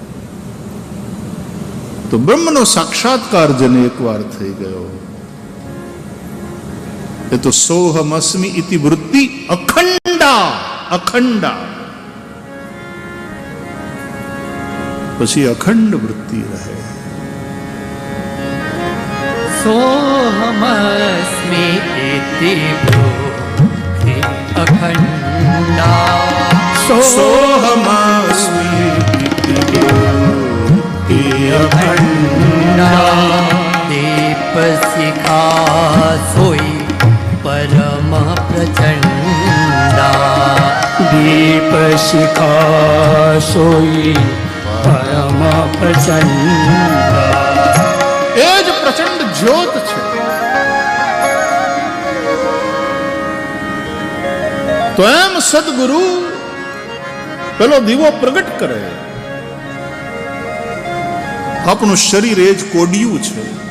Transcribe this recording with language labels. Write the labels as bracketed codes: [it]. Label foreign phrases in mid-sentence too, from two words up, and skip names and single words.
[gu] તો બ્રહ્મનો સાક્ષાત્કાર જેને એકવાર થઈ ગયો એ તો [awa] सोहमस्मि इति वृत्ति अखंडा, अखंडा. [gu] પછી અખંડ વૃત્તિ રહે. [awa] सोऽहमस्मि इति ब्रूहि अखण्डा. सोहमस्मी इति वृत्ति अखण्डा. दीपशिखा सोई परम प्रचण्डा. दीपशिखा सोई परम प्रचंड. [gu] એ જ પ્રચંડ જ્યોત છે. તો એમ સદગુરુ પેલો દીવો પ્રગટ કરે. આપણું શરીર એ જ કોડિયું છે.